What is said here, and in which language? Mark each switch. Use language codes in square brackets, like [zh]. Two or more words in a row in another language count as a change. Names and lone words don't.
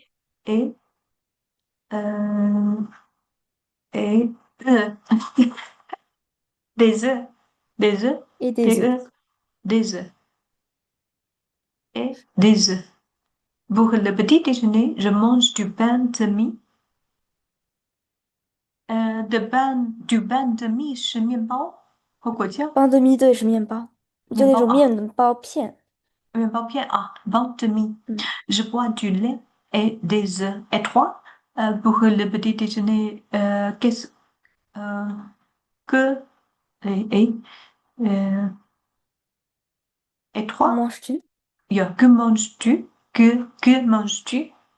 [fr] et, euh, et des œufs, des œufs, et des des œufs. œufs, des œufs et des œufs. Pour le petit déjeuner, je mange du pain de mie. Du pain de mie [zh] 是面包和果酱， [fr] pain de mie [zh] 对是面包，就那种面包啊，面包片。面包片啊， [fr] pain de mie. 嗯， Je bois du lait et des œufs. Et toi, pour le petit déjeuner, euh, que, et, euh, et que toi, manges-tu que manges-tu? Que manges-tu?